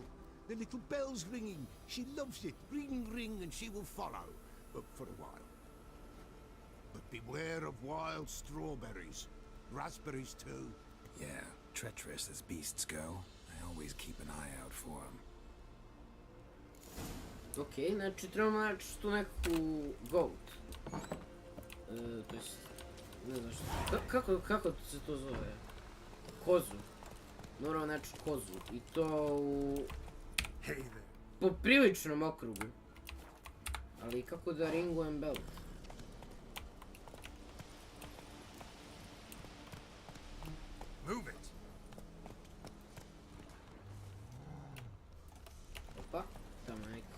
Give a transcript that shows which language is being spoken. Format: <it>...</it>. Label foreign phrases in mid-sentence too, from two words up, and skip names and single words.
<en>The little bell's ringing. She loves it. Ring, ring, and she will follow. But for a while. But beware of wild strawberries. Raspberries, too. Yeah, treacherous as beasts go. I always keep an eye out for them.</en> <hr>Ok, znači trebamo naći tu neku goat. To jest, ne znam što. Kako se to zove? Kozu. Moramo naći kozu. I to u popriličnom okrugu. Ali kako da ringujem belt?</hr> <en>Move it!</en> <hr>Opa, tamo je</hr>